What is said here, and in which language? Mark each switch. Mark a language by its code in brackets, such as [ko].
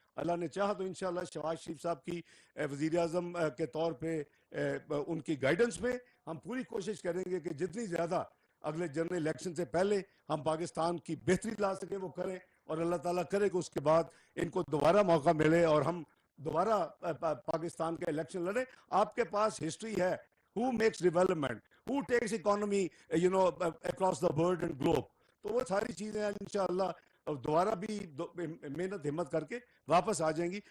[ur] اللہ نے چاہا تو انشاءاللہ شہباز شریف صاحب کی وزیر اعظم کے طور پہ ان کی گائیڈنس میں ہم پوری کوشش کریں گے کہ جتنی زیادہ اگلے جنرل الیکشن سے پہلے ہم پاکستان کی بہتری لا سکیں وہ کریں. اور اللہ تعالیٰ کرے کہ اس کے بعد ان کو دوبارہ موقع ملے اور ہم دوبارہ پاکستان کے الیکشن لڑیں. آپ کے پاس ہسٹری ہے. [en] Who makes development? Who takes economy, across the world and globe? [ur] تو وہ ساری چیزیں انشاءاللہ دوبارہ بھی محنت ہمت کر کے واپس آ جائیں گی.